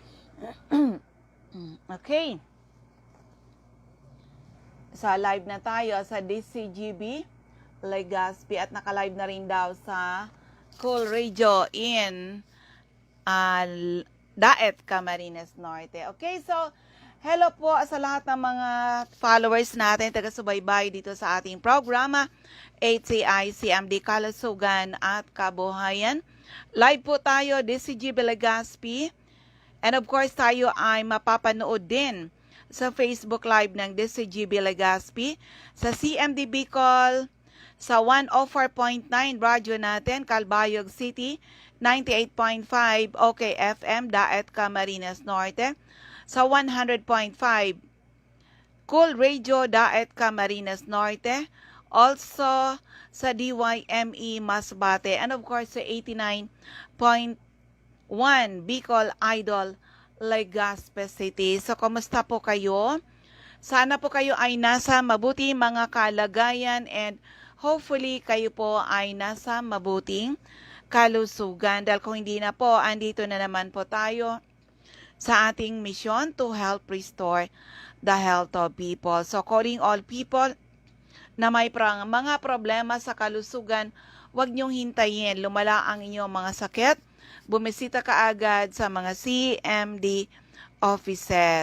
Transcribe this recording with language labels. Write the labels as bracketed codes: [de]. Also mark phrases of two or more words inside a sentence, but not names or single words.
[tl] Okay. Sa live na tayo sa DZGB, Legazpi, at naka-live na rin daw sa Cool Radio in Daet, Camarines Norte. Okay, so hello po sa lahat ng mga followers natin, taga-subaybay dito sa ating programa, HCI-CMD, Kalusugan at Kabuhayan. Live po tayo, DZGB Legazpi, [en] and of course [tl] tayo ay mapapanood din sa Facebook Live ng DZGB Legazpi, sa CMD Bicol, sa 104.9 radyo natin, Calbayog City, 98.5 OK FM, Daet, Camarines Norte, sa 100.5 Cool Radio, Daet, Camarines Norte, also sa DYME Masbate, [en] and of course [tl] sa 89.1 Bicol Idol, Legazpi City. So, kumusta po kayo? Sana po kayo ay nasa mabuting mga kalagayan [en] and hopefully [tl] kayo po ay nasa mabuting kalusugan. Dahil kung hindi na po, andito na naman po tayo sa ating [en] mission to help restore the health of people. [tl] So, [en] calling all people [tl] na may mga problema sa kalusugan, huwag niyong hintayin lumala ang inyong mga sakit. Bumisita ka agad sa mga CMD offices.